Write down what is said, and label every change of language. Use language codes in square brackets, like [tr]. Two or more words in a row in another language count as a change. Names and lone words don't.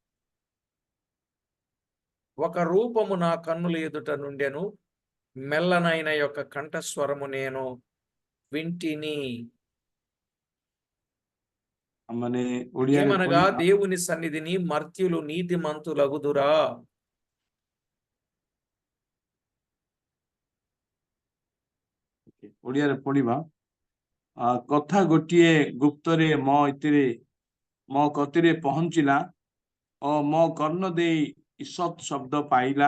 [te] ఒక రూపము నా కన్నుల ఎదుట నుండెను. మెల్లనైన యొక్క కంఠస్వరము నేను వింటిని. ఏమనగా దేవుని సన్నిధిని మర్త్యులు నీతిమంతులగుదురా. [or] ଓଡ଼ିଆରେ ପଢିବା। କଥା ଗୋଟିଏ ଗୁପ୍ତରେ ମୋ କତିରେ ପହଞ୍ଚିଲା ଓ ମୋ କର୍ଣ୍ଣ ଦେଇ ଈଷତ୍ ଶବ୍ଦ ପାଇଲା।